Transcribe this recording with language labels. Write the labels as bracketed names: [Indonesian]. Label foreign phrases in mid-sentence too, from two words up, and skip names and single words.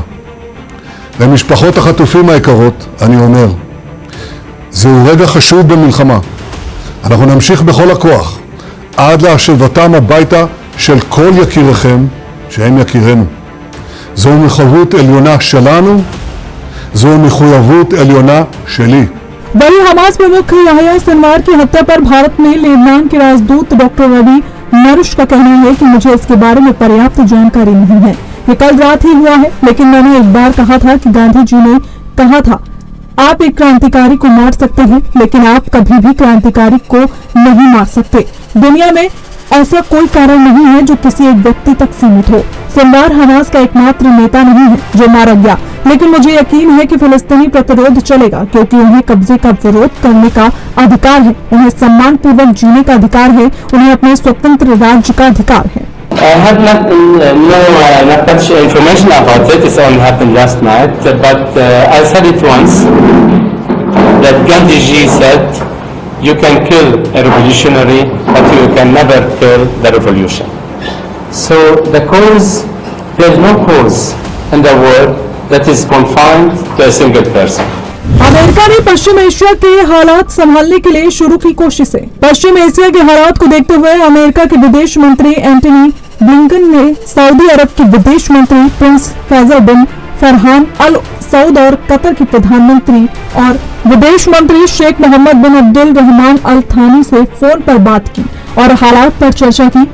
[Hebrew] למשפחות החטופים היקרות אני אומר, זהו רגע חשוב במלחמה. אנחנו נמשיך בכל הכוח עד להשבתם הביתה של כל יקיריכם שהם יקירנו. זו מחויבות עליונה שלנו, זו מחויבות עליונה שלי. [Hindi] वहीं हमास प्रमुख यहया सिनवार की हत्या पर भारत में लेबनान के राजदूत डॉक्टर रवि नरुश का कहना है कि मुझे इसके बारे में पर्याप्त जानकारी नहीं है। ये कल रात ही हुआ है, लेकिन मैंने एक बार कहा था कि गांधी जी ने कहा था आप एक क्रांतिकारी को मार सकते हैं, लेकिन आप कभी भी क्रांतिकारी को नहीं मार सकते। दुनिया में ऐसा कोई कारण नहीं है जो किसी एक व्यक्ति तक सीमित हो। सिनवार हमास का एकमात्र नेता नहीं है जो मारा गया, लेकिन मुझे यकीन है कि फिलिस्तीनी प्रतिरोध चलेगा, क्योंकि उन्हें कब्जे का विरोध करने का अधिकार है, उन्हें सम्मान पूर्वक जीने का अधिकार है, उन्हें अपने स्वतंत्र राज्य का अधिकार है। [English] I have not much information about it. It's only happened last night, but I said it once that Gandhi ji said, "You can kill a revolutionary, but you can never kill the revolution." So the cause, there is no cause in the world that is confined to a single person. [Hindi] अमेरिका ने पश्चिम एशिया के हालात संभालने के लिए शुरू की कोशिशें। पश्चिम एशिया के हालात को देखते हुए अमेरिका के विदेश मंत्री एंटनी ब्लिंकन ने सऊदी अरब के विदेश मंत्री प्रिंस फैसल बिन फरहान अल सऊद और कतर के प्रधानमंत्री और विदेश मंत्री शेख मोहम्मद बिन अब्दुल रहमान अल थानी से फोन पर बात की और हालात पर चर्चा की।